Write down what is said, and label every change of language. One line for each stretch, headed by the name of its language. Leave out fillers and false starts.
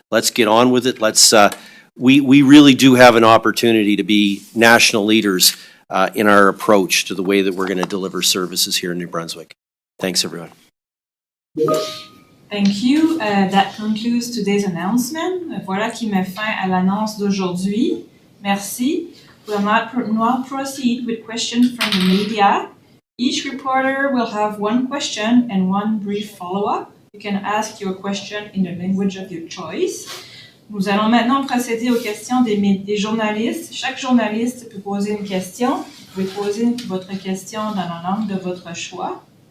English: Let's get on with it. We really do have an opportunity to be national leaders in our approach to the way that we're going to deliver services here in New Brunswick. Thanks, everyone. Thank you. That concludes today's announcement.
French: Voilà qui met fin à l'annonce d'aujourd'hui. Merci.
English: We'll now proceed with questions from the media. Each reporter will have one question and one brief follow-up. You can ask your question in the language of your choice.
French: Nous allons maintenant procéder aux questions des journalistes. Chaque journaliste peut poser une question. Vous pouvez poser votre question dans la langue de votre choix.